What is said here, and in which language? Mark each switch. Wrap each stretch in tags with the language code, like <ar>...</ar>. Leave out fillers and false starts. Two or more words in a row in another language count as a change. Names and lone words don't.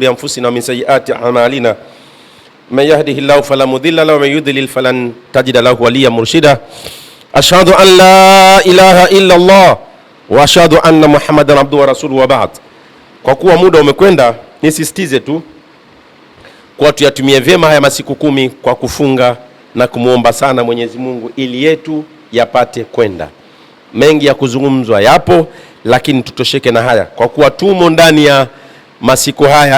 <ar>أنفسنا ومن سيئات أعمالنا من يهده الله فلا مضل له ومن يضلل فلن تجد له وليا مرشدا أشهد أن لا إله إلا الله وأشهد أن محمدا عبده ورسوله وبعد.</ar> <sw>Kwa kuwa muda umekwenda, nisisitize tu kwa tuyatumie vyema haya masiku 10 kwa kufunga na kumuomba sana Mwenyezi Mungu ili yetu yapate kwenda. Mengi ya kuzungumzwa yapo, lakini tutosheke na haya kwa kuwa tumo ndani ya masiku haya.</sw>